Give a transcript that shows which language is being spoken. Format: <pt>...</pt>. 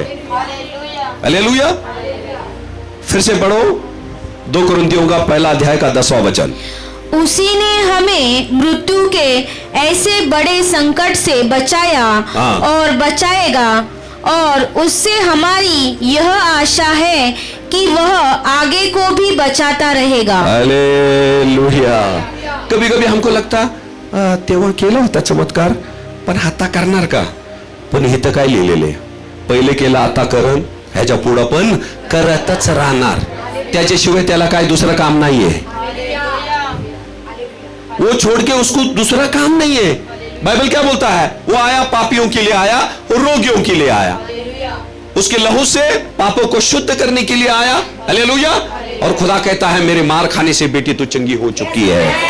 <hi>Hallelujah. फिर से पढ़ो 2 कुरिन्थियों का पहला अध्याय का 10वां वचन। उसी ने हमें मृत्यु के ऐसे बड़े संकट से बचाया और बचाएगा, और उससे हमारी यह आशा है कि वह आगे को भी बचाता रहेगा। हालेलुया। कभी कभी हमको लगता</hi> <mr>तेव्हा केला होता चमत्कार, पण आता करणार का? पण इथं काय लिहिलेले, पहिले केला आता करण, ह्याच्या पुढं पण करतच राहणार, त्याच्याशिवाय त्याला काय दुसरं काम नाहीये।</mr> <hi>वो छोड़ के उसको दूसरा काम नहीं है। बाइबल क्या बोलता है? वो आया पापियों के लिए आया, रोगियों के लिए आया, उसके लहू से पापों को शुद्ध करने के लिए आया। हालेलुया। और खुदा कहता है मेरे मार खाने से बेटी तू चंगी हो चुकी है।</hi>